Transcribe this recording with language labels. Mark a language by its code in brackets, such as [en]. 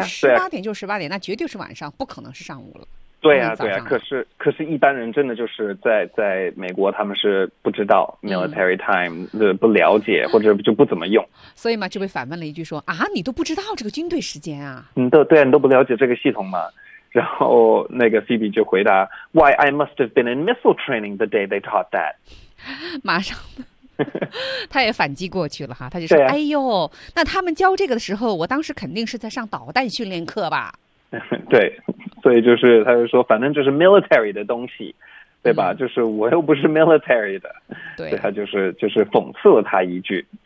[zh] 18点就是18点，那绝对是晚上，不可能是上午了。对啊，对啊。可是一般人真的就是在美国，他们是不知道 military time 的、不了解，或者就不怎么用。所以嘛，就被反问了一句说啊，你都不知道这个军队时间啊？对啊，你都不了解这个系统吗？然后那个 Phoebe 就回答 [en] ，Why I must have been in missile training the day they taught that。 [zh] 马上。他也反击过去了哈，他就说、哎呦，那他们教这个的时候，我当时肯定是在上导弹训练课吧。对，所以就是他就说反正就是 military 的东西，对吧、就是我又不是 military 的。对，所以他就是讽刺了他一句。